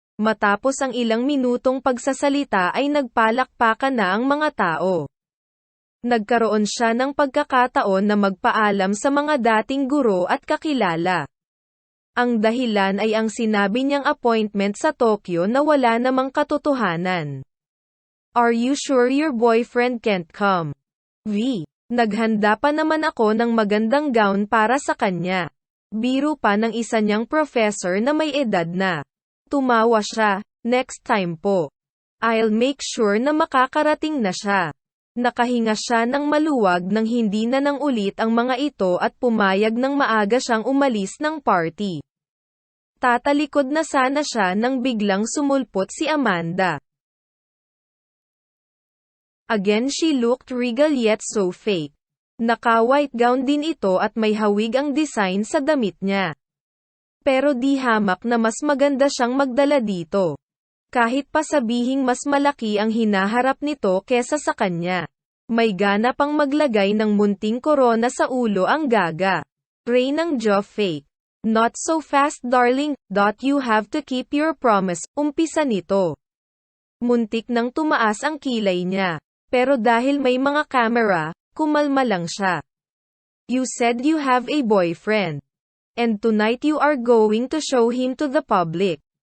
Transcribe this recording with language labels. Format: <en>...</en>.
<tl>Matapos ang ilang minutong pagsasalita ay nagpalakpakan na ang mga tao. Nagkaroon siya ng pagkakataon na magpaalam sa mga dating guro at kakilala. Ang dahilan ay ang sinabi niyang appointment sa Tokyo na wala namang katotohanan.</tl> <en>Are you sure your boyfriend can't come?</en> <tl>Naghanda pa naman ako ng magandang gown para sa kanya. Biro pa ng isa niyang professor na may edad na. Tumawa siya, next time po.</tl> <en>I'll make sure</en> <tl>na makakarating na siya. Nakahinga siya ng maluwag nang hindi na nang ulit ang mga ito at pumayag ng maaga siyang umalis ng party. Tatalikod na sana siya nang biglang sumulpot si Amanda.</tl> <en>Again she looked regal yet so fake.</en> <tl>Naka-white gown din ito at may hawig ang design sa damit niya. Pero di hamak na mas maganda siyang magdala dito. Kahit pa sabihing mas malaki ang hinaharap nito kesa sa kanya. May gana pang maglagay ng munting korona sa ulo ang gaga. Ray ng jaw fake.</tl> <en>Not so fast darling, you have to keep your promise,</en> <tl>umpisa nito. Muntik nang tumaas ang kilay niya. Pero dahil may mga camera, kumalma lang siya.</tl> <en>You said you have a boyfriend. And tonight you are going to show him to the public.</en>